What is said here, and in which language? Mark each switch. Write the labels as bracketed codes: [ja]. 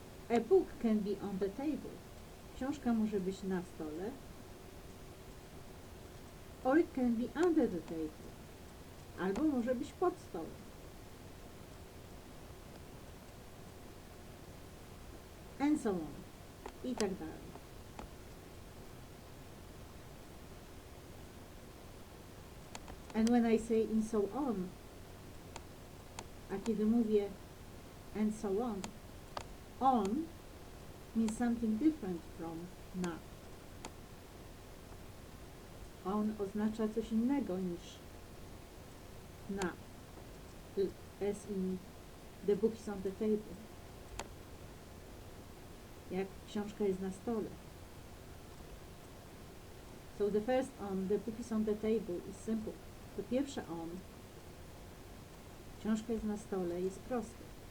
[en] A book can be on the table. [pl] Książka może być na stole. [en] Or it can be under the table. [pl] Albo może być pod stołem. [en] And so on. [pl] I tak dalej. [en] And when I say and so on, [pl] a kiedy mówię [en] and so on means something different from not. [pl] On oznacza coś innego niż na. [en] As in the book is on the table. [pl] Jak książka jest na stole. [en] So the first on, the book is on the table, is simple. [pl] To pierwsze on, książka jest na stole, jest proste.